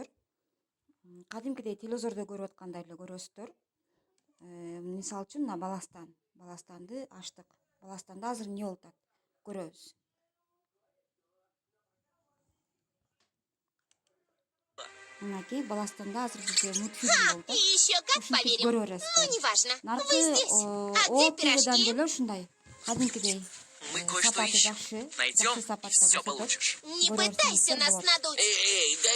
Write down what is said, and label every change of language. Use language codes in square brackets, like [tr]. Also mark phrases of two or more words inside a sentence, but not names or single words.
[ky] Кадимкидей телевизордо көрүп аткандай эле көрөсүздөр. Мисалы үчүн мына Баластанды ачтык. Баластанда азыр эмне болуп атат? Көрөбүз. Мынакей Баластанда азыр бизде мультфильм болуп атат. [ru] Еще как [ky] Ушинтип [ru] поверим. [ky] көрө [ru] Ну, [ky] бересиздер. [ru] неважно. [ky] Наркы [ru] Вы здесь. А где [ky] ОТВдан [ru] пирожки? [ky] деле ушундай кадимкидей [ru] Мы кое-что [ky] сапаты [ru] ищем. [ky] жакшы [ru] Найдем, и [ky] сапатта [ru] все [ky] көрсөтөт. [ru] получишь. Не [ky] Көрө [ru] пытайся [ky] берсеңиздер [ru] нас [ky] болот. [ru] надуть. Эй, дай